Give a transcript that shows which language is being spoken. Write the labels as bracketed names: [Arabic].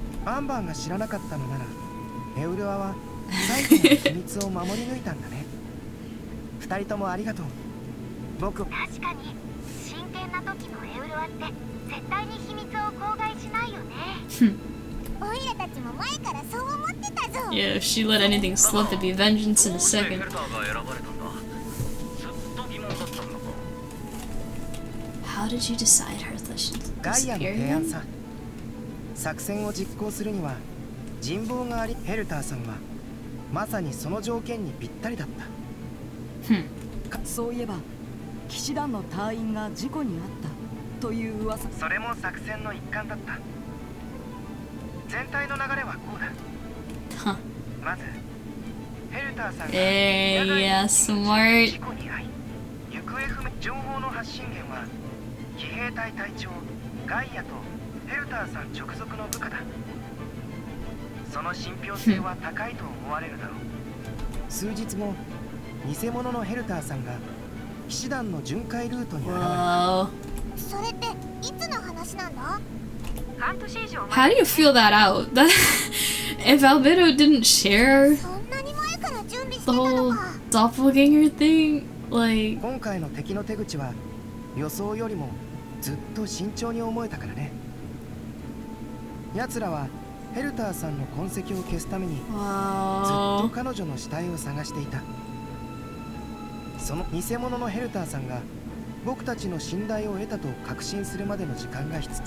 [Japanese] アンバーが知らなかったのなら、エウルアは最後の秘密を守り抜いたんだね。二人ともありがとう。僕。確かに真剣な時のエウルアって絶対に秘密を口外しないよね。オイラたちも前からそう思ってたぞ。 [English] Yeah, if she let anything slip, there'd be vengeance in a second. How did you decide her [Japanese] ガイアの提 [English] disappearing? [Japanese] 案さ。作戦を実行するには人望があり、ヘルターさんはまさにその条件にぴったりだった。そういえば騎士団の隊員が事故に遭ったという噂。それも作戦の一環だった。全体の流れはこうだ。まずヘルターさんが [English] yeah, smart. [Japanese] 事故に遭い、行方不明。情報の発信源は騎兵隊隊長ガイアとヘルターさん直属の部下だ。その信憑性は高いと思われるだろう。数日後、偽物のヘルターさんが騎士団の巡回ルートに現れた。それっていつの話なんだ？ [English] How do you feel that out? That if Albedo didn't share the whole doppelganger thing, like [Japanese] 今回の敵の手口は予想よりもずっと慎重に思えたからね。奴らはヘルターさんの痕跡を消すためにずっと彼女の死体を探していた。その偽物のヘルターさんが僕たちの信頼を得たと確信するまでの時間が必要。